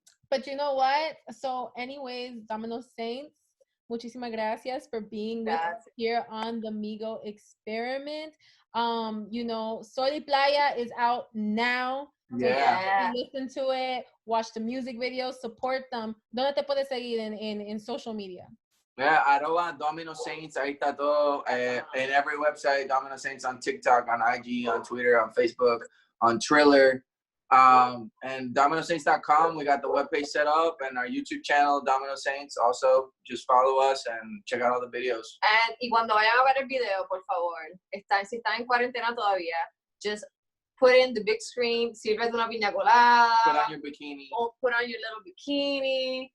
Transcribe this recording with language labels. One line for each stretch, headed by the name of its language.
English: But you know what? So, anyways, Domino Saints,
Spanish: muchísimas gracias
English: for being with us here on the MIGO Experiment. You know, Sol y Playa is out now. Yeah. Listen to it, watch the music videos, support them.
Spanish: ¿Dónde te puedes seguir
English: in social media? Yeah, @Domino Saints,
Spanish: ahí está todo.
English: In every website, Domino Saints on TikTok, on IG, on Twitter, on Facebook, on Triller. And DominoSaints.com, we got the webpage set up, and our YouTube channel, Domino Saints. Also, just follow us and check out all the videos.
Spanish: Y cuando vayan a ver el video, por favor, si están en cuarentena todavía,
English: just put in the big screen,
Spanish: sirve de una piña colada.
English: Put on your bikini. Or put on your little bikini.